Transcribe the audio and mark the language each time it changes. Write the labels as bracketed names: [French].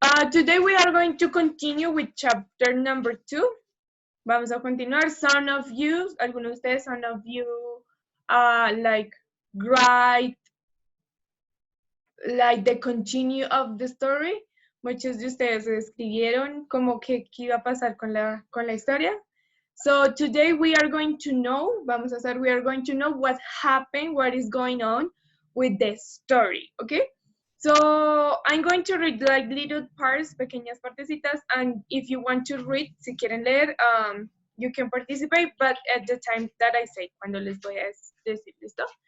[English] Today we are going to continue with chapter number 2. [Spanish] Vamos a continuar. [English] Some of you, [Spanish] algunos de ustedes, [English] some of you, like, write like the continue of the story. [Spanish] Muchos de ustedes escribieron como que qué iba a pasar con la historia. [English] So today we are going to know, we are going to know what happened, what is going on with the story, okay? So I'm going to read like little parts, [Spanish] pequeñas partecitas, [English] and if you want to read, [Spanish] si quieren leer, [English] you can participate, but at the time that I say, [Spanish] cuando les voy a decir, ¿listo?